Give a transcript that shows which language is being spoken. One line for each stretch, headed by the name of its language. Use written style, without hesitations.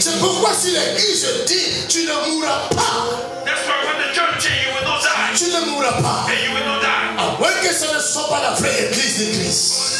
French: C'est pourquoi si l'Église dit tu ne mourras pas,
English: That's why when the church say you will not die,
French: tu ne mourras pas.
English: and you will not die.
French: À moins que ce ne soit pas la vraie Église de Christ.